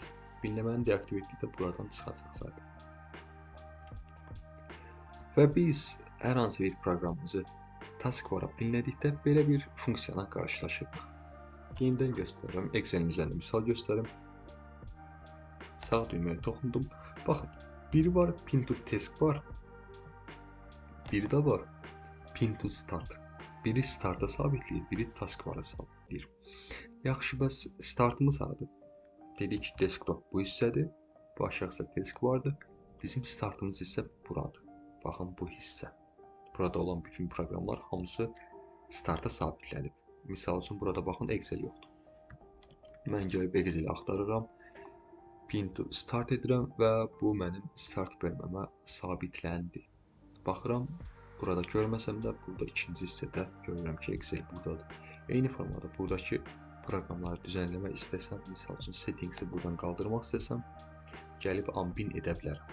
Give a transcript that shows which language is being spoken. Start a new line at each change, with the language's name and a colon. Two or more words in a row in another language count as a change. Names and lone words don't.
Azerbaijani: Pinləməni deaktiv etdikdə buradan çıxacaq zaten. Və biz hər hansı bir proqramımızı taskbara pinlədikdə belə bir funksiyana qarşılaşırıq. Yenidən göstərirəm, Excel-in üzərində misal göstərim. Sağ düyməyə toxundum. Baxın, biri var
English: pin to task
Azerbaijani: var, biri də var
English: pin to start.
Azerbaijani: Biri starta sabitləyir, biri taskbara sabitləyir. Yaxşı, bəs startımız haradır? Dedik ki, desktop bu hissədir, bu aşağısı taskbardır. Bizim startımız isə buradır. Baxın, bu hissə. Burada olan bütün proqramlar hamısı starta sabitlənib. Misal üçün, burada baxın, Excel yoxdur. Mən gəlib Excel-i axtarıram,
English: pin to start
Azerbaijani: edirəm və bu mənim start bölməmə sabitləndi. Baxıram, burada görməsəm də, burada ikinci hissədə görürəm ki, Excel buradadır. Eyni formada buradakı proqramları düzənləmək istəsəm, misal üçün settings-i buradan qaldırmaq istəsəm, gəlib unpin edə bilərəm.